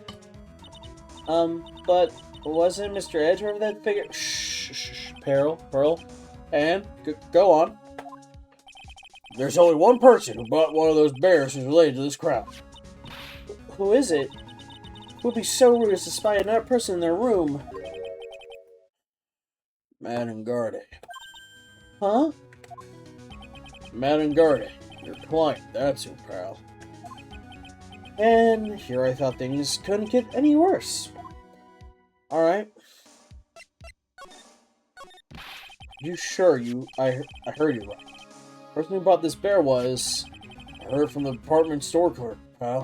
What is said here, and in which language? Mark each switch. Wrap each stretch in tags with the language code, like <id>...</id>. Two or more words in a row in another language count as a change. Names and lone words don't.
<en>But wasn't Mr. Edgeworth that figure? Shh, Pearl. And, go on. There's only one person who bought one of those bears who's related to this crowd. Who is it? Who would be so rude as to spy another person in their room? Madame Garde. Huh? Madame Garde. Your client, that's who, pal. And here I thought things couldn't get any worse. Alright. You sure I heard you right? The person who bought this bear was... I heard from the department store clerk, pal.</en>